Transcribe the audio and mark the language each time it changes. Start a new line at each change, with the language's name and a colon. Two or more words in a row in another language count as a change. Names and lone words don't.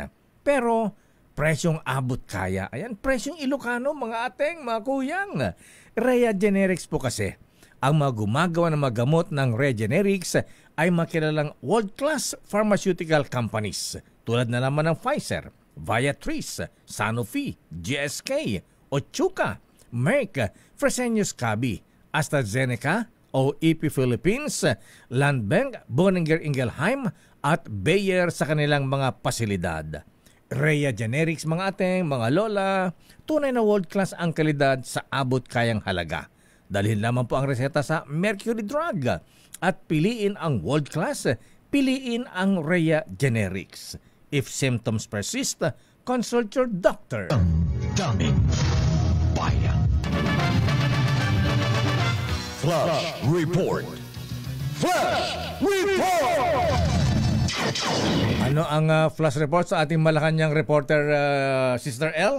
Filipino: Pero, presyong abot kaya. Ayan, presyong Ilocano, mga ateng, mga kuyang. Rhea Generics po kasi. Ang mga gumagawa ng mga gamot ng Rhea Generics ay makilalang
English: world-class pharmaceutical companies
Filipino: tulad na naman ng Pfizer, Viatris, Sanofi, GSK, Otsuka, Merck, Fresenius Kabi, AstraZeneca, OEP Philippines, Landbank, Boehringer Ingelheim at Bayer sa kanilang mga pasilidad. Rhea Generics, mga ateng, mga lola, tunay na world-class ang kalidad sa abot kayang halaga. Dalhin lamang po ang reseta sa Mercury Drug at piliin ang
English: world class,
Filipino: piliin ang Rhea Generics.
English: If symptoms persist, consult your doctor.
Filipino: Daming bayan. Flash Report. Flash Report! Ano ang
English: flash report
Filipino: sa ating Malacanang reporter, Sister L?